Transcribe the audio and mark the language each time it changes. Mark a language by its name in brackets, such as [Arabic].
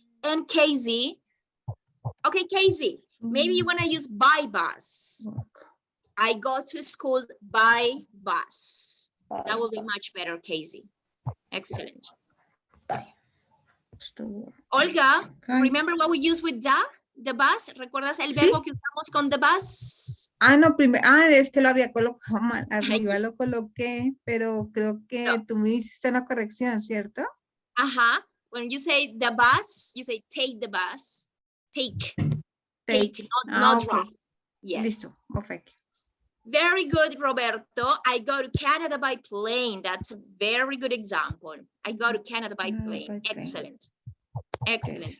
[English] And Casey, okay, Casey, maybe you want to use by bus. I go to school by bus. That will be much better, Casey. Excellent. Olga, remember what we use with the bus? [Spanish] ¿Recuerdas el verbo que usamos con [English] the bus? [Spanish] No, es que lo había colocado mal. Arriba lo coloqué, pero creo que tú me hiciste una corrección, ¿cierto? [English] When you say the bus, you say take the bus. Take, not Okay. drive. Yes. [Spanish] Listo, perfect. [English] Very good, Roberto. I go to Canada by plane. That's a very good example. I go to Canada by plane. Excellent. Excellent.